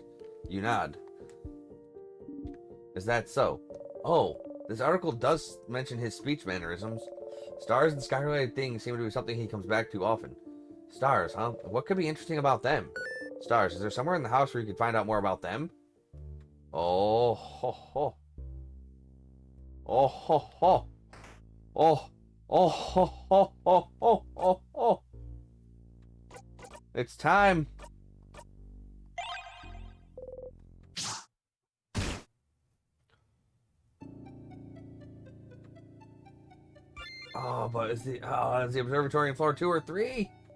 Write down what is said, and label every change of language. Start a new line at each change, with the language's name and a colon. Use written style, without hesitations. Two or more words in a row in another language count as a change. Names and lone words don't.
English: You nod. Is that so? Oh, this article does mention his speech mannerisms. Stars and sky-related things seem to be something he comes back to often. Stars, huh? What could be interesting about them? Stars, is there somewhere in the house where you could find out more about them? Oh, ho, ho. Oh, ho, ho. Oh, oh, ho, ho, ho, ho, ho, ho. It's time. Oh, but is the observatory in floor 2 or 3?